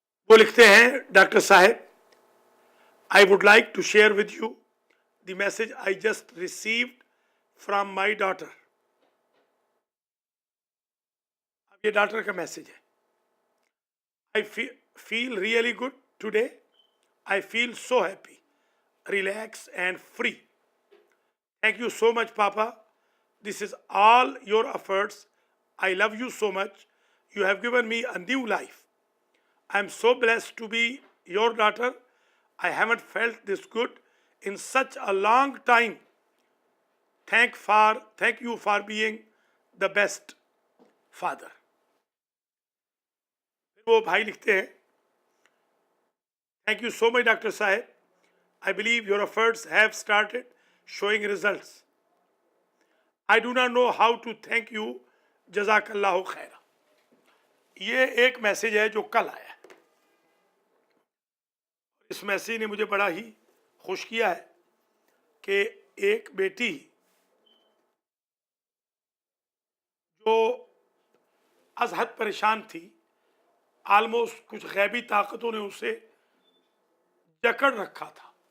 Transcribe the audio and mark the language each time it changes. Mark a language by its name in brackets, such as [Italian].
[Urdu] وہ لکھتے ہیں، ڈاکٹر صاحب، [English] I would like to share with you the message I just received from my daughter۔ [Urdu] اب یہ ڈاکٹر کا میسج ہے۔ [English] I feel really good today. I feel so happy, relaxed and free. Thank you so much, Papa. This is all your efforts. I love you so much. You have given me a new life. I am so blessed to be your daughter. I haven't felt this good in such a long time. Thank you for being the best father. [Urdu] وہ بھائی لکھتے ہیں، [English] Thank you so much, Dr. Saheb. I believe your efforts have started showing results. I do not know how to thank you. [Arabic] जज़ाकल्लाहु खैरा. [Urdu] یہ ایک message ہے جو کل آیا ہے. اس میسیج نے مجھے بڑا ہی خوش کیا ہے کہ ایک بیٹی جو از حد پریشان تھی، آلموسٹ کچھ غیبی طاقتوں نے اسے جکڑ رکھا تھا،